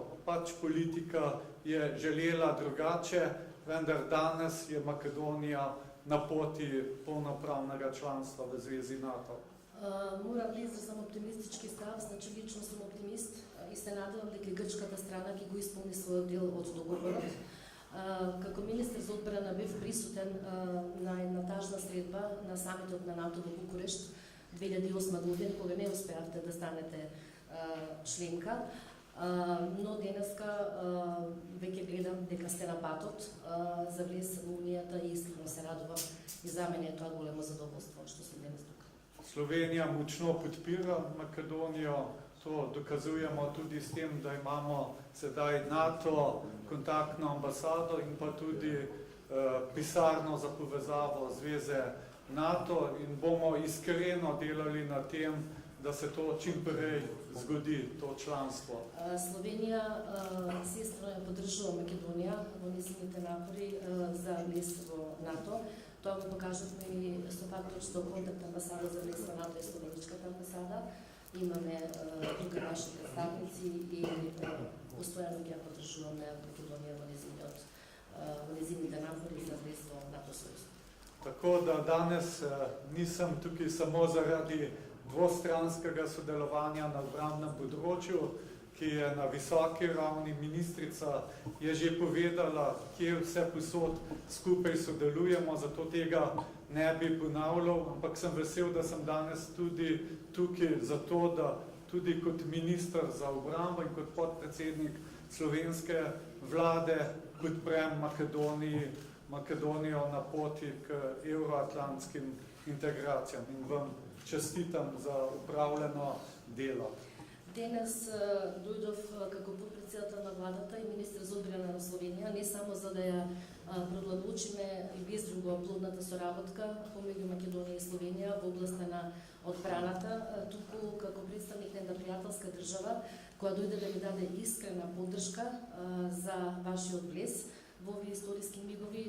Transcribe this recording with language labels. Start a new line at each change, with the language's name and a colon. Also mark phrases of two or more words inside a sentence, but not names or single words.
Slovenian: Pač politika je želela drugače, vendar danes je Makedonija na poti polnopravnega članstva v Zvezi NATO.
Macedonian: Морам да изразам оптимистички став, значи лично сум оптимист и се надевам дека грчката страна ќе го исполни својот дел од договорот. Како министер за одбрана бев присутен на една тажна средба на самитот на НАТО во Букурешт, 2008 година, кога не успеавте да станете членка. Но денеска веќе гледам дека сте на патот за влез во Унијата и искрено се радувам и за мене е тоа големо задоволство што сум денес тука.
Slovenian: Slovenija močno podpira Makedonijo, to dokazujemo tudi s tem, da imamo sedaj NATO kontaktno ambasado in pa tudi pisarno za povezavo zveze NATO in bomo iskreno delali na tem, da se to čim prej zgodi, to članstvo.
Macedonian: Slovenija всестојно поддржува Македонија во незините напори за влез во НАТО. Тоа го покажавме и со фактот што контакт амбасада за влез во НАТО е Словеничката амбасада. Имаме тука наши представници и постојано ги поддржуваме Македонија во незините напори за влез во НАТО сојуз.
Slovenian: Tako da danes nisem tukaj samo zaradi dvostranskega sodelovanja na obrambnem področju, ki je na visoki ravni. Ministrica je že povedala, kje vse posod skupaj sodelujemo, zato tega ne bi ponavljal, ampak sem vesel, da sem danes tudi tukaj zato, da tudi kot minister za obrambo in kot podpredsednik slovenske vlade podprem Makedonijo na poti k evroatlantskim integracijam in vam čestitam za upravljeno delo.
Macedonian: Денес дојдов како подпредседател на владата и министр за одбрана на Словенија, не само за да ја продолжиме и без друго плодната соработка помеѓу Македонија и Словенија во областа на одбраната, туку како представник на една пријателска држава која дојде да ми даде искрена поддршка за вашиот влез во овие историски мигови.